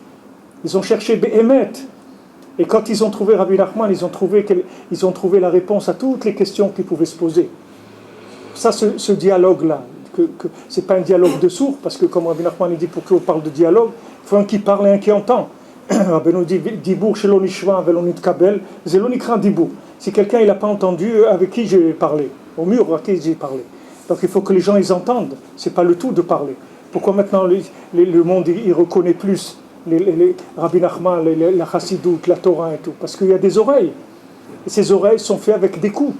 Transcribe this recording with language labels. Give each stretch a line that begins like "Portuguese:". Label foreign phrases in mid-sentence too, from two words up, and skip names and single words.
French: Ils ont cherché Behemet. Et quand ils ont trouvé Rabbi Nachman, ils ont trouvé la réponse à toutes les questions qu'ils pouvaient se poser. Ça, ce dialogue-là, ce n'est pas un dialogue de sourds, parce que comme Rabbi Nachman dit, pour qu'on parle de dialogue, il faut un qui parle et un qui entend. Rabbi nous dit,
Hebrew: דיבור שלא נשמע ולא נתקבל זה לא נקרא דיבור.
French: Si quelqu'un n'a pas entendu, avec qui j'ai parlé? Au mur, à qui j'ai parlé? Donc il faut que les gens ils entendent, ce n'est pas le tout de parler. Pourquoi maintenant le monde il reconnaît plus les Rabbi Nachman, la Chassidoute, la Torah et tout? Parce qu'il y a des oreilles. Et ces oreilles sont faites avec des coups.